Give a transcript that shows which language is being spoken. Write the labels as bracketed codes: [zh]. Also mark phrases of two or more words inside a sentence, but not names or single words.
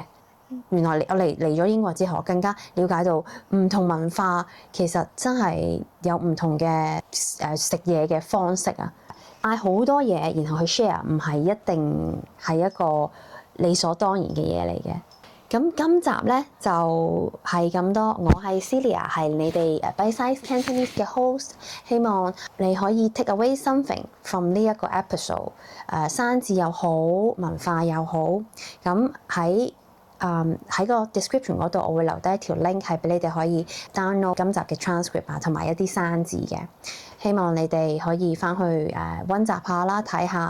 [yue] 原來我嚟咗英國之後，更加了解到唔同文化其實真係有唔同嘅食嘢嘅方式啊！嗌好多嘢然後去 share，唔係一定係一個理所當然嘅嘢嚟嘅。咁今集咧就係咁多，我係 Celia， 係你哋Bite Size Cantonese 嘅 host， 希望你可以 [en] take away something from [yue] 呢一個 episode，生字又好，文化又好。咁喺個 description 嗰度，我會留低一條 link 係俾你哋可以 download 今集嘅 transcript 啊，同埋一啲生字嘅。希望你哋可以翻去溫習下啦，睇下。